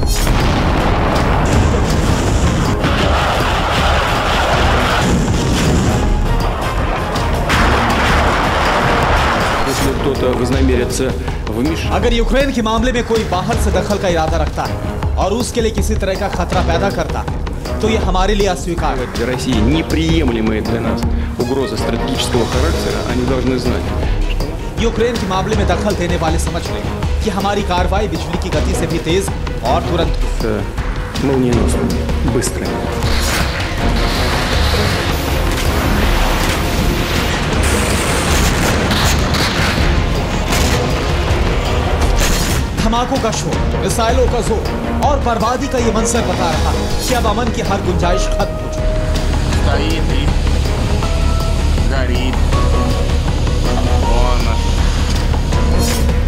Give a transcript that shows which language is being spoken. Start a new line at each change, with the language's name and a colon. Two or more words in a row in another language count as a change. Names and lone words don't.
Hindi: अगर यूक्रेन के मामले में कोई बाहर से दखल का इरादा रखता है और उसके लिए किसी तरह का खतरा पैदा करता है तो ये हमारे लिए अस्वीकार्य है।
Russian: России неприемлемая для нас угроза стратегического характера, они должны знать.
Hindi: यूक्रेन के मामले में दखल देने वाले समझ लें कि हमारी कार्रवाई बिजली की गति से भी तेज और तुरंत
Russian: молниеносно, быстро.
Hindi: धमाकों का शोर, मिसाइलों का जोर और बर्बादी का ये मंजर बता रहा है कि अब अमन की हर गुंजाइश खत्म हो चुकी है।